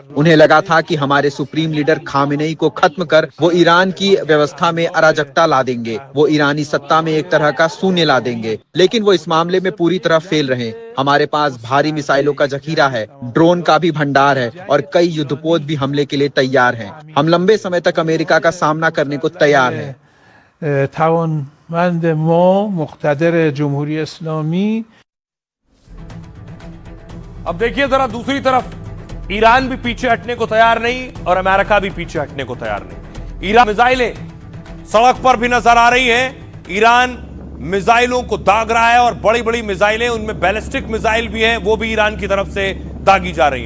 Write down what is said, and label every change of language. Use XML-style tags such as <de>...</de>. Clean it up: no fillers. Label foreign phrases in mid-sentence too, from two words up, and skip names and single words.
<hi>उन्हें लगा था कि हमारे सुप्रीम लीडर खामेनेई को खत्म कर वो ईरान की व्यवस्था में अराजकता ला देंगे, वो ईरानी सत्ता में एक तरह का शून्य ला देंगे, लेकिन वो इस मामले में पूरी तरह फेल रहे। हमारे पास भारी मिसाइलों का जखीरा है, ड्रोन का भी भंडार है और कई युद्धपोत भी हमले के लिए तैयार हैं। हम लंबे समय तक अमेरिका का सामना करने को तैयार हैं।</hi> <fa>توانمند ما مقتدر جمهوری اسلامی।</fa> <hi>अब देखिए जरा दूसरी तरफ ईरान भी पीछे हटने को तैयार नहीं और अमेरिका भी पीछे हटने को तैयार नहीं। ईरान मिसाइलें सड़क पर भी नजर आ रही हैं। ईरान मिसाइलों को दाग रहा है और बड़ी बड़ी मिसाइलें, उनमें</hi> <en>ballistic missile</en> <hi>भी हैं, वो भी ईरान की तरफ से दागी जा रही हैं।</hi>